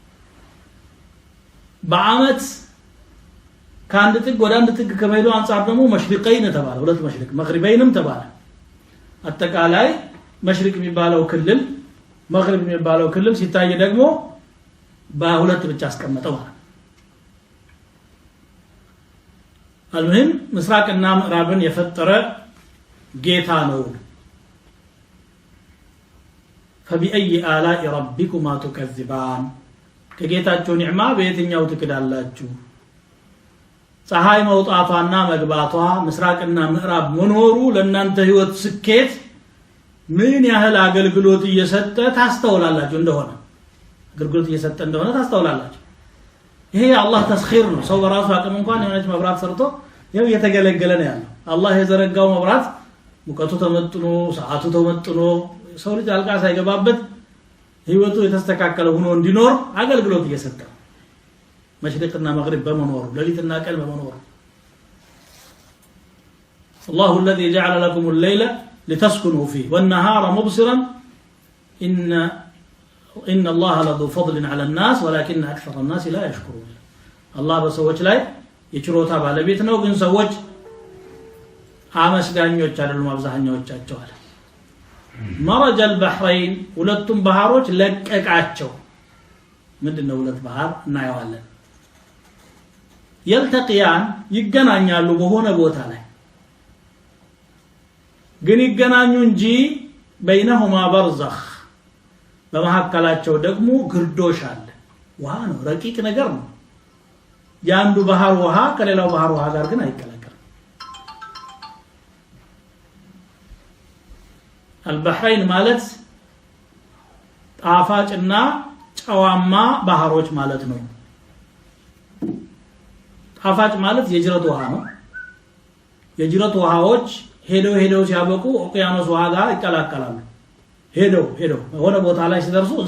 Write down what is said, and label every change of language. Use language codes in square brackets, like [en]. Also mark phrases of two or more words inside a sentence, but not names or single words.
[am] በአመት ከአንድ ጥግ ወደ አንድ ጥግ ከመሄዱ አንፃር ደግሞ መሽሪቀይን ተባለ። ሁለት መሽሪቅ መግሪበይንም ተባለ። አጠቃላይ መሽሪቅ የሚባለው ክልል መግሪብ የሚባለው ክልል ሲታይ ደግሞ በሁለት ብቻ አስቀመጠው ማለት ነው። አልሙሂም ምስራቅና ምዕራብን የፈጠረ ጌታ ነው። [ar] فبأي آلاء ربكما تكذبان [am] ከጌታችሁ ኒዕማ በየትኛው ትክዳላችሁ? ፀሐይ መውጣቷና መግባቷ ምስራቅና ምዕራብ መኖሩ ለእናንተ ህይወት ስኬት ምን ያህል አገልግሎት እየሰጠ ታስተውላላችሁ እንደሆነ ታስተውላላችሁ። ይሄ አላህ ተስኺር ነው። ሰው በራሱ አቅም እንኳን የሆነች መብራት ሰርቶ ያው እየተገለገለ ነው ያለው። አላህ የዘረጋው መብራት ሙቀቱ ተመጥኖ ሰዓቱ ተመጥኖ ሰው ልጅ አልቃ ሳይገባበት ህይወቱ የተስተካከለ ሆኖ እንዲኖር አገልግሎት እየሰጠ መሽሪቅና መግሪብ በመኖሩ ሌሊትና ቀን በመኖሩ [ar] الله الذي جعل لكم الليل لتسكنوا فيه والنهار مبصرا إن الله لذو فضل على الناس ولكن أكثر الناس لا يشكرون. [am] الله በሰዎች ላይ የችሮታ ባለቤት ነው፣ ግን ሰዎች አመስጋኞች አይደሉም አብዛኛዎቻቸው አለ። [ar] مرج البحرين [am] ሁለቱም ባህሮች ለቀቃቸው። ምንድነው ሁለት ባህር እናየዋለን። يلتقيان ይገናኛሉ በሆነ ቦታ ላይ ግን ይገናኙ እንጂ [ar] بينهما برزخ [am] በመሐከላቸው ደግሞ ግርዶሽ አለ። ውሃ ነው፣ ረቂቅ ነገር ነው። ያንዱ ባህር ውሃ ከሌላው ባህር ውሃ ጋር ግን አይቀላቀልም። البحرين ማለት ጣፋጭና ጨዋማ ባህሮች ማለት ነው። ጣፋጭ ማለት የጅረት ውሃ ነው። የጅረት ውሃዎች ሄደው ሲያበቁ ኦቂያኖስ ውሃ ጋር ይቀላቀላሉ። ሄደው ወደ ቦታ ላይ ሲደርሱ እዛ